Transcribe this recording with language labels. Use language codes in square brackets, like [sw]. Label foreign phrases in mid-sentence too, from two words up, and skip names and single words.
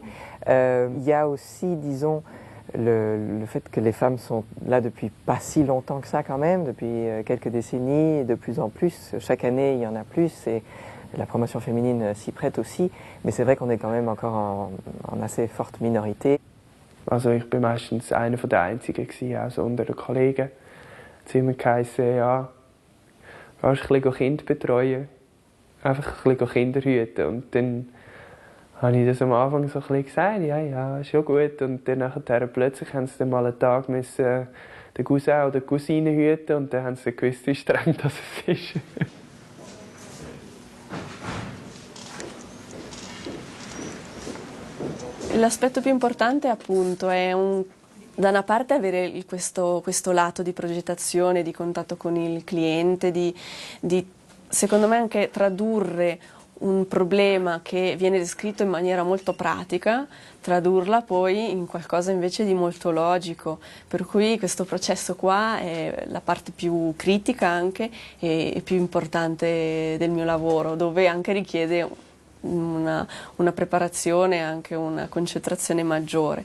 [fr] Il y a aussi, disons, le fait que les femmes sont là depuis pas si longtemps que ça quand même, depuis quelques décennies, de plus en plus. Chaque année, il y en a plus, et la promotion féminine s'y prête aussi, mais c'est vrai qu'on est quand même encore en assez forte minorité. [de] Also ich bin meistens einer der Einzigen gewesen, also unter den Kollegen. Es hat immer geheißen, ja, kannst ein bisschen Kinder betreuen, einfach ein bisschen Kinder hüten. Und dann habe ich das am Anfang so ein bisschen gesagt, ja, ist schon gut. Und dann nachher plötzlich haben sie dann mal einen Tag müssen den Cousin oder die Cousine hüten, und dann haben sie gewusst, wie streng das ist. [it] L'aspetto più importante appunto è da una parte avere questo lato di progettazione, di contatto con il cliente, di secondo me anche tradurre un problema che viene descritto in maniera molto pratica, tradurla poi in qualcosa invece di molto logico, per cui questo processo qua è la parte più critica anche e più importante del mio lavoro, dove anche richiede una preparazione, anche una concentrazione maggiore.